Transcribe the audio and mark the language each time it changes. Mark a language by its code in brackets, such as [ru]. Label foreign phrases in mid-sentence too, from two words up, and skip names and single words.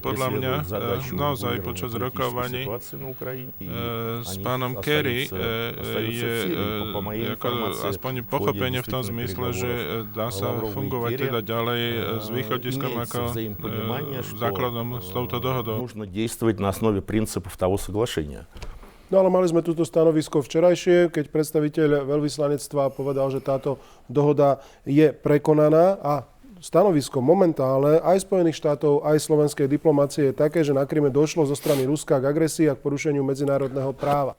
[sk] Podľa mňa naozaj počas rokovaní s pánom Kerry je aspoň pochopenie v tom zmysle, že dá sa fungovať teda ďalej s východiskom ako základom touto dohodou. [ru] Нужно действовать на основе принципов того соглашения. [sk] No ale mali sme túto stanovisko včerajšie, keď predstaviteľ veľvyslanectva povedal, že táto dohoda je prekonaná a stanovisko momentálne aj Spojených štátov, aj slovenskej diplomácie je také, že na Kryme došlo zo strany Ruska k agresii a k porušeniu medzinárodného práva.